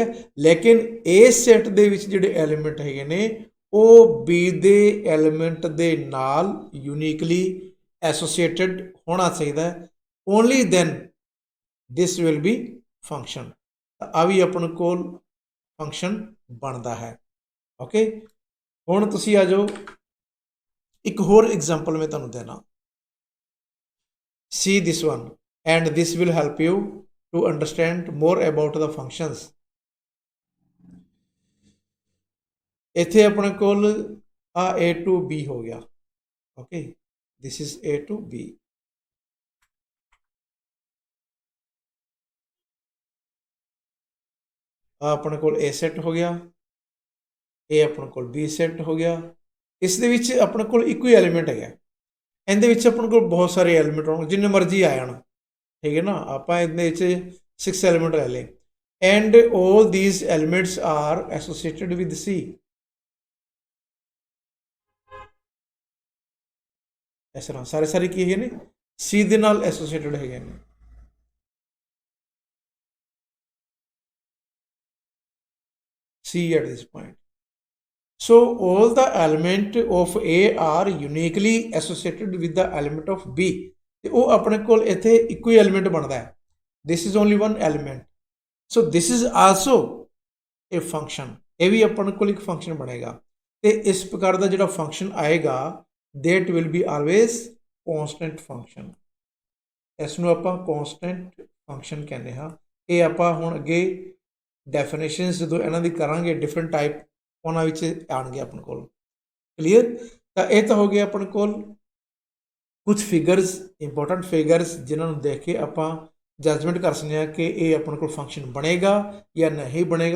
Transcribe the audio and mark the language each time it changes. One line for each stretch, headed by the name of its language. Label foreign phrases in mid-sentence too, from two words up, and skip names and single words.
Punjabi: ਲੇਕਿਨ ਇਸ ਸੈੱਟ ਦੇ ਵਿੱਚ ਜਿਹੜੇ ਐਲੀਮੈਂਟ ਹੈਗੇ ਨੇ ਉਹ B ਦੇ ਐਲੀਮੈਂਟ ਦੇ ਨਾਲ
English: uniquely associated
Punjabi: ਹੋਣਾ ਚਾਹੀਦਾ ਹੈ।
English: Only then this will be function.
Punjabi: ਆ ਵੀ ਆਪਣੇ ਕੋਲ ਫੰਕਸ਼ਨ ਬਣਦਾ ਹੈ। ਓਕੇ, ਹੁਣ ਤੁਸੀਂ ਆ ਜਾਓ, ਇੱਕ ਹੋਰ ਐਗਜ਼ਾਮਪਲ ਮੈਂ ਤੁਹਾਨੂੰ ਦੇਣਾ।
English: See this one and this will help you to understand more about the functions।
Punjabi: ਇੱਥੇ ਆਪਣੇ ਕੋਲ ਆ A to B ਹੋ ਗਿਆ। ਓਕੇ,
English: this is A to B।
Punjabi: ਆ ਆਪਣੇ ਕੋਲ A ਸੈੱਟ ਹੋ ਗਿਆ, ਇਹ ਆਪਣੇ ਕੋਲ B ਸੈੱਟ ਹੋ ਗਿਆ। ਇਸ ਦੇ ਵਿੱਚ ਆਪਣੇ ਕੋਲ ਇੱਕੋ ਹੀ ਐਲੀਮੈਂਟ ਹੈਗਾ, ਇਹਦੇ ਵਿੱਚ ਆਪਣੇ ਕੋਲ ਬਹੁਤ ਸਾਰੇ ਐਲੀਮੈਂਟ ਹੋਣ, ਜਿੰਨੇ ਮਰਜ਼ੀ ਆ ਜਾਣ, ਠੀਕ ਹੈ ਨਾ। ਆਪਾਂ ਇਹਦੇ ਵਿੱਚ 6 ਐਲੀਮੈਂਟ ਲੈ ਲਏ ਐਂਡ
English: all these elements are associated with C।
Punjabi: ਇਸ ਤਰ੍ਹਾਂ ਸਾਰੇ ਕੀ ਹੈਗੇ ਨੇ? C ਦੇ ਨਾਲ ਐਸੋਸੀਏਟਡ ਹੈਗੇ ਨੇ।
English: C at this point। So all the element of A are uniquely associated with the element of B।
Punjabi: ਤੇ ਉਹ ਆਪਣੇ ਕੋਲ ਇੱਥੇ ਇੱਕੋ ਹੀ ਐਲੀਮੈਂਟ ਬਣਦਾ ਹੈ।
English: This is only one element। So this is also a function।
Punjabi: ਇਹ ਵੀ ਆਪਣੇ ਕੋਲ ਇੱਕ ਫੰਕਸ਼ਨ ਬਣੇਗਾ। ਤੇ ਇਸ ਪ੍ਰਕਾਰ ਦਾ ਜਿਹੜਾ ਫੰਕਸ਼ਨ ਆਏਗਾ
English: that will be always constant function।
Punjabi: ਇਸ ਨੂੰ ਆਪਾਂ
English: constant function
Punjabi: ਕਹਿੰਦੇ ਹਾਂ। ਇਹ ਆਪਾਂ ਹੁਣ ਅੱਗੇ ਡੈਫੀਨੇਸ਼ਨਸ ਜਦੋਂ ਇਹਨਾਂ ਦੀ ਕਰਾਂਗੇ
English: different type
Punjabi: ਉਹਨਾਂ ਵਿੱਚ ਆਉਣਗੇ ਆਪਣੇ ਕੋਲ। ਕਲੀਅਰ? ਤਾਂ ਇਹ ਤਾਂ ਹੋ ਗਿਆ ਆਪਣੇ ਕੋਲ ਕੁਝ ਫਿਗਰਸ,
English: important figures
Punjabi: ਜਿਨ੍ਹਾਂ ਨੂੰ ਦੇਖ ਕੇ ਆਪਾਂ ਜਜਮੈਂਟ ਕਰ ਸਕਦੇ ਹਾਂ ਕਿ ਇਹ ਆਪਣੇ ਕੋਲ ਫੰਕਸ਼ਨ ਬਣੇਗਾ ਜਾਂ ਨਹੀਂ ਬਣੇਗਾ।